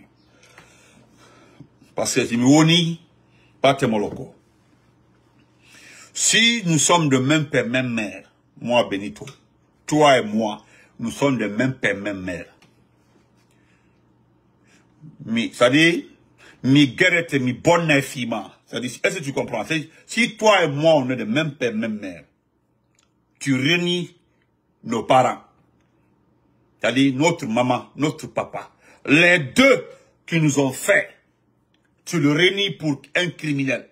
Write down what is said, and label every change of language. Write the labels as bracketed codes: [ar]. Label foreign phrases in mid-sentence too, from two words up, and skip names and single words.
[fr] Parce que c'est Miwoni, Pate Moloko. Si nous sommes de même père, même mère, moi Benito, toi et moi, nous sommes de même père, même mère. C'est-à-dire, mi guerrette, mi bonne infima. C'est-à-dire, est-ce que tu comprends? Si toi et moi, on est de même père, même mère, tu réunis nos parents. C'est-à-dire, notre maman, notre papa. Les deux qui nous ont fait, tu le réunis pour un criminel.